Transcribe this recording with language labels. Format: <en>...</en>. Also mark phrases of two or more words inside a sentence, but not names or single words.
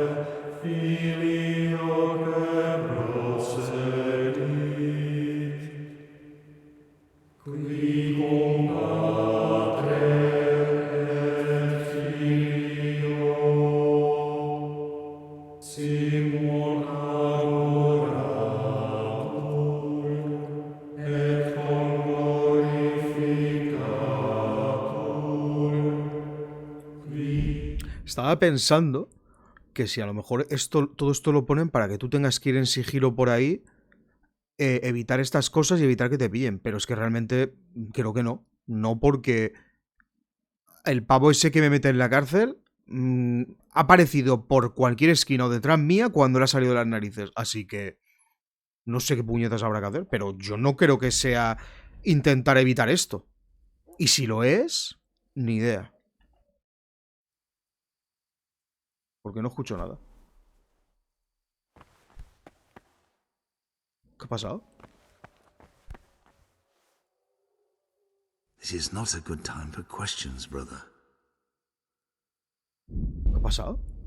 <la>Filioque procedit, qui cum Patre et Filio simul adoratur et conglorificatur, qui</la> <es>Estaba pensando que si a lo mejor todo esto lo ponen para que tú tengas que ir en sigilo por ahí, evitar estas cosas y evitar que te pillen. Pero es que realmente creo que no. No, porque el pavo ese que me mete en la cárcel ha aparecido por cualquier esquina o detrás mía cuando le ha salido de las narices. Así que no sé qué puñetas habrá que hacer, pero yo no creo que sea intentar evitar esto. Y si lo es, ni idea. Porque no escucho nada. ¿Qué ha pasado?</es> <en>This is not a good time for questions, brother.</en> <es>¿Qué ha pasado?</es>